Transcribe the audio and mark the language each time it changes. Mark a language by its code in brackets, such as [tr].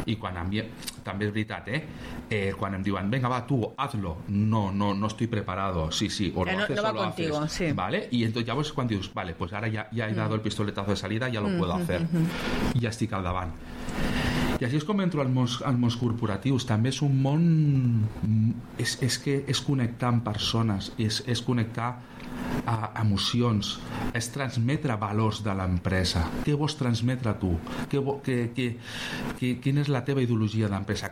[ca] I quan em, també és veritat, quan em diuen, [es] venga va, tu, hazlo, no estoy preparado, sí, o lo haces, no va o lo contigo, haces, sí. ¿Vale? Y entonces ya vos cuando dius, vale, pues ahora ya he dado el pistoletazo de salida, ya lo puedo hacer, ya [ca] estic al davant. I així és com entro als mons corporatius. També és un món, és que és connectar amb persones, és connectar a emocions, és transmetre valors de l'empresa. Què vols transmetre tu? Quina és la teva ideologia d'empresa?